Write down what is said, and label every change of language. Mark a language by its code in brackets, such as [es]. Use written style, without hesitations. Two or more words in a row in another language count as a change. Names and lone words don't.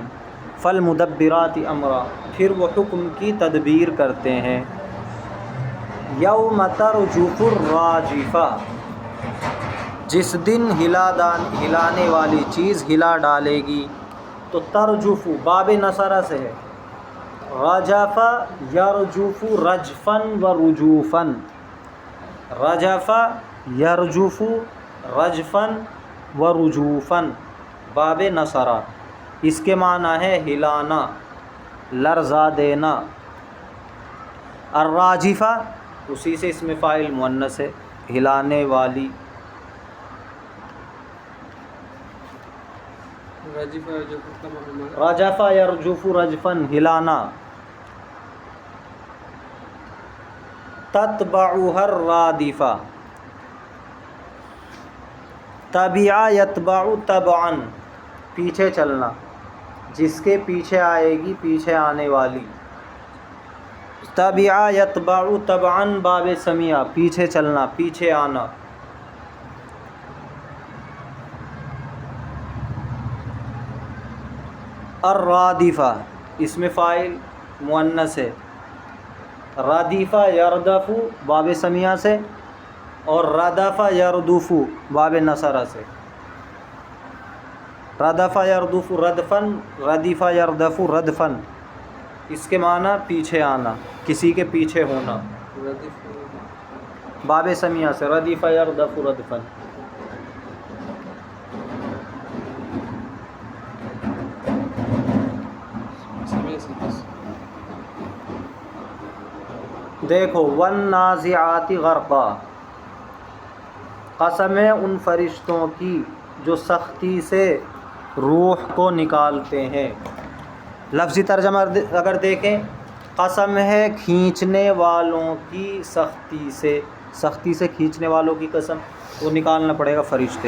[ar] فالمدبرات امرا، [ur] پھر وہ حکم کی تدبیر کرتے ہیں۔ [ar] یوم ترجف الراجفہ، [ur] جس دن ہلانے والی چیز ہلا ڈالے گی۔ تو [ar] ترجف باب نصرہ [ur] سے ہے، [ar] رجف یرجف رجفا و رجوفا، رجف یرجف رجفا و رجوفا باب نصرہ، [ur] اس کے معنی ہے ہلانا، لرزا دینا۔ الراجفہ اسی سے اسم فاعل مؤنث ہے، ہلانے والی۔ [ar] رجف یرجف رجفا، ہلانا۔ تتبعها الرادفہ، تبع یتبع تبعا، [ur] پیچھے چلنا، جس کے پیچھے آئے گی، پیچھے آنے والی۔ [ar] تبع یتبع تبعا باب سمیع، [ur] پیچھے چلنا، پیچھے آنا۔ الرادفہ اسم فاعل مؤنث ہے، [ar] ردیفہ یردف باب سمیع [ur] سے، اور [ar] ردف یردف باب نصرہ [ur] سے۔ [ar] ردف یردف ردفا، ردیف یردف ردفا، [ur] اس کے معنی پیچھے آنا، کسی کے پیچھے ہونا، [ar] باب سمیع [ur] سے، [ar] ردیف یردف ردفا۔ دیکھو والنازعات غرقا، [ur] قسم ہے ان فرشتوں کی جو سختی سے روح کو نکالتے ہیں۔ لفظی ترجمہ اگر دیکھیں، قسم ہے کھینچنے والوں کی سختی سے، سختی سے کھینچنے والوں کی قسم، وہ نکالنا پڑے گا فرشتے۔